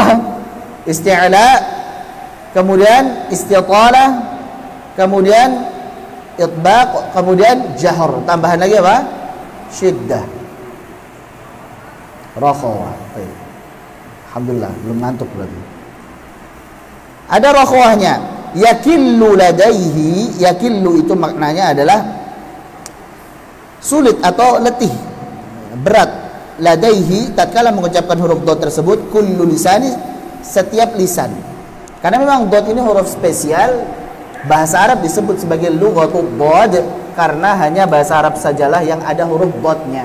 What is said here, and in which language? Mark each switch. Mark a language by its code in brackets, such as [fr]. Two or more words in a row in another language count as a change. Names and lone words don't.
[id] Isti'la, kemudian istitalah, kemudian itbaq, kemudian jahr. Tambahan lagi apa? Syiddah. Rakhawah. Alhamdulillah, belum ngantuk berarti. Ada rakhawahnya. [ar] Yakillu ladaihi, [id] yakillu itu maknanya adalah sulit atau letih, berat. Ladaihi tatkala mengucapkan huruf dot tersebut, [ar] kullu lisani, [id] setiap lisan. Karena memang dot ini huruf spesial. Bahasa Arab disebut sebagai [ar] lughatul dad [id] karena hanya bahasa Arab sajalah yang ada huruf dotnya.